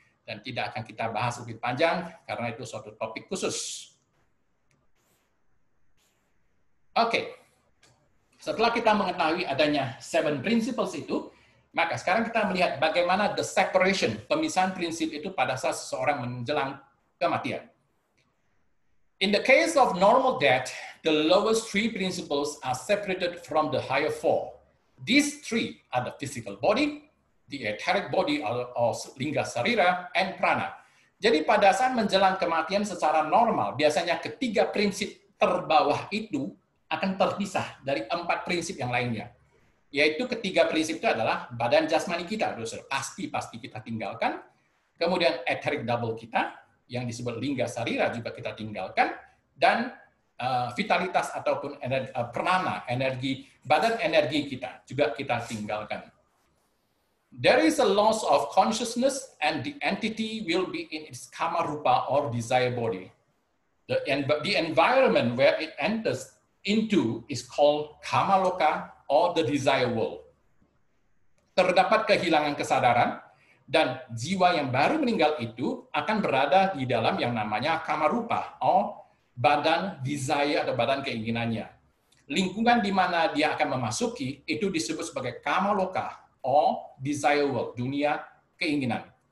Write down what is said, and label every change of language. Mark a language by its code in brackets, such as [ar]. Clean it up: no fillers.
[id] Dan tidak akan kita bahas lebih panjang, karena itu suatu topik khusus. Oke. Setelah kita mengetahui adanya [en] 7 principles [id] itu, maka sekarang kita melihat bagaimana [en] the separation, [id] pemisahan prinsip itu pada saat seseorang menjelang kematian. [en] In the case of normal death, the lowest 3 principles are separated from the higher 4. These 3 are the physical body, the etheric body or lingga sarira, and prana. [id] Jadi pada saat menjelang kematian secara normal, biasanya ketiga prinsip terbawah itu akan terpisah dari 4 prinsip yang lainnya. Yaitu ketiga prinsip itu adalah badan jasmani kita, pasti kita tinggalkan. Kemudian etheric double kita, yang disebut lingga sarira juga kita tinggalkan. Dan vitalitas ataupun prana, badan energi kita juga kita tinggalkan. [en] There is a loss of consciousness and the entity will be in its kama rupa or desire body. The environment where it enters into is called kama loka or the desire world. [id] Terdapat kehilangan kesadaran dan jiwa yang baru meninggal itu akan berada di dalam yang namanya kama rupa or badan desire atau badan keinginannya. Lingkungan di mana dia akan memasuki itu disebut sebagai kama loka [en] or desire world, [id] dunia keinginan.